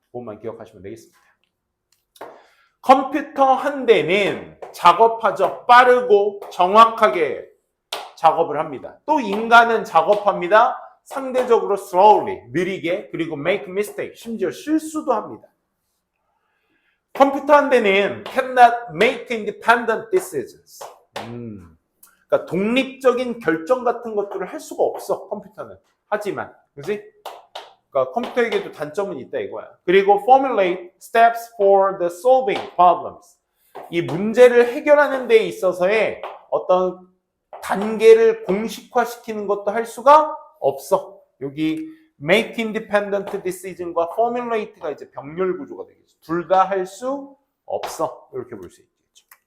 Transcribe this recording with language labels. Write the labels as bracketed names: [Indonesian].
[Korean] 그것만 기억하시면 되겠습니다. 컴퓨터 한 대는 작업하죠. 빠르고 정확하게 작업을 합니다. 또 인간은 작업합니다. 상대적으로 slowly, 느리게, 그리고 make mistake, 심지어 실수도 합니다. 컴퓨터 한 대는 [English] cannot make independent decisions. [Korean] 그러니까 독립적인 결정 같은 것들을 할 수가 없어, 컴퓨터는. 하지만, 그지? 그러니까 컴퓨터에게도 단점은 있다 이거야. 그리고 [English] formulate steps for the solving problems. [Korean] 이 문제를 해결하는 데 있어서의 어떤 단계를 공식화시키는 것도 할 수가 없어. 여기 make independent decision과 formulate가 이제 병렬 구조가 되겠죠. 둘 다 할 수 없어. 이렇게 볼 수 있겠죠.